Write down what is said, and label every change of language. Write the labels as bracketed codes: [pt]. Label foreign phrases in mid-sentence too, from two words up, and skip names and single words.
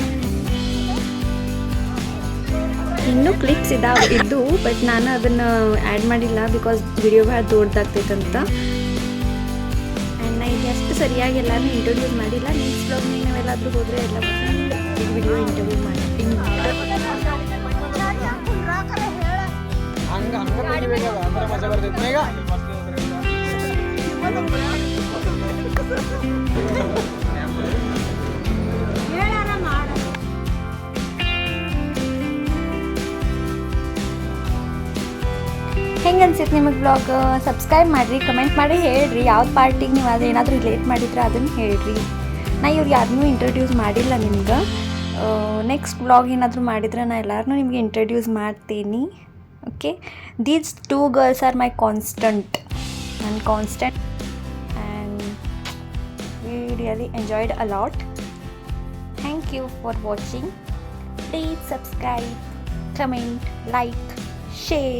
[kn] ಇನ್ನೂ ಕ್ಲಿಪ್ಸ್ ಇದ್ದು ಬಟ್ ನಾನು ಅದನ್ನು ಆ್ಯಡ್ ಮಾಡಿಲ್ಲ ಬಿಕಾಸ್ ವಿಡಿಯೋ ಭಾಳ ದೊಡ್ಡದಾಗ್ತೈತಂತ ಆ್ಯಂಡ್ ನಾ ಇದು ಅಷ್ಟು ಸರಿಯಾಗಿ ಎಲ್ಲನೂ ಇಂಟ್ರೊಡ್ಯೂಸ್ ಮಾಡಿಲ್ಲ [en] next vlog [kn] ನಾವೆಲ್ಲಾದರೂ ಹೋದರೆ ಎಲ್ಲ [en] video interview [kn] ಮಾಡ್ತೀನಿ ಮಜಾ ಬರ್ತೈತೆ ಈಗ ಹೆಂಗೆ ಅನ್ಸಿತ್ತು ನಿಮಗೆ [en] vlog subscribe [kn] ಮಾಡಿರಿ ಕಮೆಂಟ್ ಮಾಡಿ ಹೇಳ್ರಿ ಯಾವ್ದು ಪಾರ್ಟಿಗೆ ನೀವು ಅದು ಏನಾದರೂ ರಿಲೇಟ್ ಮಾಡಿದ್ರೆ ಅದನ್ನು ಹೇಳ್ರಿ ನಾ ಇವ್ರು ಯಾರನ್ನೂ ಇಂಟ್ರೊಡ್ಯೂಸ್ ಮಾಡಿಲ್ಲ ನಿಮ್ಗೆ [en] next vlog [kn] ಏನಾದರೂ ಮಾಡಿದ್ರೆ ನಾನು ಎಲ್ಲರೂ ನಿಮಗೆ ಇಂಟ್ರೊಡ್ಯೂಸ್ ಮಾಡ್ತೀನಿ [en] okay these 2 girls are my constant and we really enjoyed a lot. Thank you for watching. Please subscribe, comment, like, share.